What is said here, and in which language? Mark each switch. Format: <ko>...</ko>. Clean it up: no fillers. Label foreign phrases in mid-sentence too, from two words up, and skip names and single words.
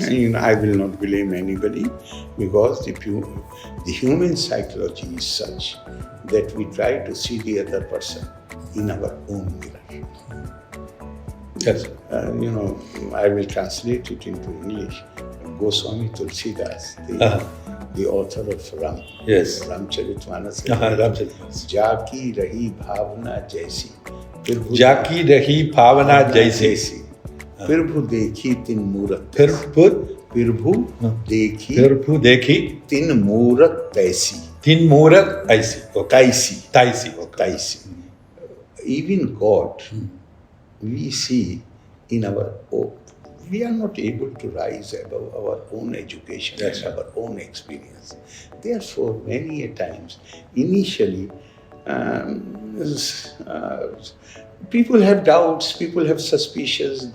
<en>I will not blame anybody, because the human psychology is such that we try to see the other person in our own mirror. Yes. I will translate it into English. Goswami Tulsidas, the author of Ramcharitmanas,</en> <awa>जाकी रही भावना जैसी. जाकी रही भावना जैसी. प्रभु देखी तिन मूरत. प्रभु देखी तिन मूरत तैसी. तिन मूरत ऐसी. Taisi.</awa> <en>Even God, we see in our we are not able to rise above our own education That's and right. our own experience. Therefore, many a times, initially, people have doubts, people have suspicions.</en>